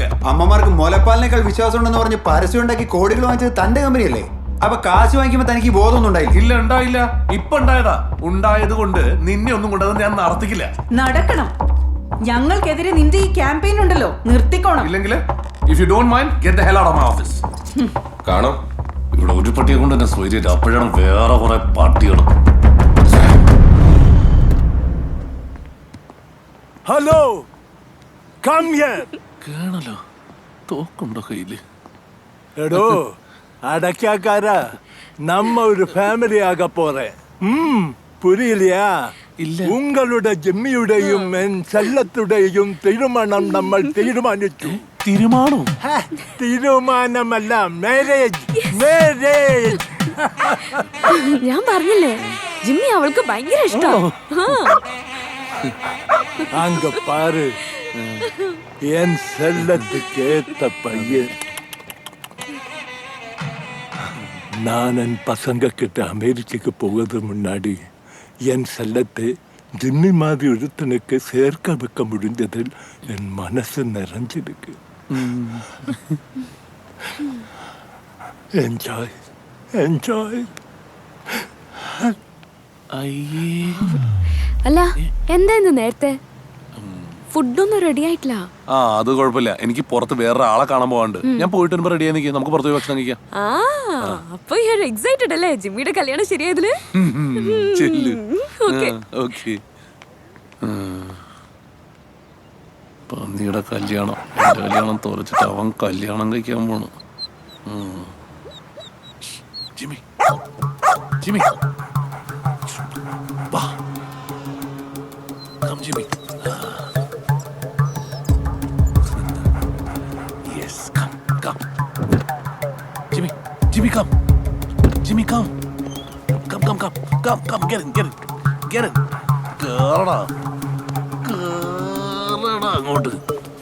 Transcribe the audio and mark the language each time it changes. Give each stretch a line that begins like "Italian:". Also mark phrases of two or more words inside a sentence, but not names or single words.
Malayalam: അമ്മമാർക്ക് മുലപ്പാലിനേക്കാൾ വിശ്വാസം ഉണ്ടെന്ന് പറഞ്ഞ് പരസ്യം ഉണ്ടാക്കി കോടികൾ വാങ്ങിച്ചത് തന്റെ കമ്പനിയല്ലേ? അപ്പൊ കാശ് വാങ്ങിക്കുമ്പോ തനിക്ക് ബോധമൊന്നും ഉണ്ടായില്ല? ഇല്ല, ഉണ്ടായില്ല. ഇപ്പൊ ഉണ്ടായതാ. ഉണ്ടായത് കൊണ്ട് നിന്നെ ഒന്നും കൊണ്ടത് ഞാൻ നടത്തിക്കില്ല. നടക്കണം. ഞങ്ങൾക്കെതിരെ നിന്റെ ഈ ക്യാമ്പയിൻ ഉണ്ടല്ലോ, നിർത്തിക്കോണം. ഇല്ലെങ്കിൽ
English: if you don't mind get the hell out of my office.
Malayalam: കാണാം, ഇവിടെ ഒരു പട്ടിയെ കൊണ്ട് തന്നെ സ്വൈര്യം. അപ്പോഴാണ് വേറെ കുറെ പട്ടികൾ.
English: Hello, come here.
Malayalam: കേണല്ലോ, തോക്കുണ്ടോ കയ്യില്? എടോ അടക്കാക്കാരാ,
Tamil: நம்ம ஒரு ஃபேமிலி ஆக போறே. പുരിയില്ലയാ?
Malayalam: ഇല്ല. ഉങ്ങളുടെ ജിമ്മിയുടെയും എൻ ചെല്ലത്തുടെയും തീരുമാനം നമ്മൾ തീരുമാനിച്ചു. തീരുമാനം? തീരുമാനമല്ല, മാരേജ്. മാരേജ്. ഞാൻ പറഞ്ഞില്ലേ, ജിമ്മി അവൾക്ക് ഭയങ്കര ഇഷ്ടം.
Tamil: அங்க பாரு, என் செல்லத்துக்கு ஏத்த பையன். நான் என் பசங்க கிட்ட அமெரிக்காக்கு போகிறது முன்னாடி என் செல்லத்தை ஜிம்மி மாதிரி ஒருத்தனுக்கு சேர்க்க வைக்க முடிஞ்சதில் என் மனசு நிறைஞ்சிருக்கு.
English: Enjoy, enjoy.
Malayalam: അയ്യേ. അല്ല, എന്താ ഇന്ന് നേരത്തെ? ഫുഡൊന്നും റെഡി ആയിട്ടില്ല. ആ, അത് കുഴപ്പമില്ല. എനിക്ക് പുറത്ത് വേറെ ആളെ കാണാൻ പോകാണ്ട്. ഞാൻ പോയിട്ട് വരുമ്പോ റെഡി ആയി നിൽക്കാം. നമുക്ക് പുറത്ത് പോയി ഭക്ഷണം കഴിക്കാം. അപ്പൊ എക്സൈറ്റഡ് അല്ലേ ജിമ്മിയുടെ കല്യാണം ശരിയായതില്? ഓക്കെ. പന്നിയുടെ കല്യാണം, എന്റെ കല്യാണം തോരച്ചിട്ട് അവൻ കല്യാണം കഴിക്കാൻ പോണു. ജിമ്മി, ജിമ്മി, വാ.
English: Come, Jimmy. Yes, come. Jimmy, come. Jimmy, come. Come. Get in.
Malayalam: കേറടാ അങ്ങോട്ട്.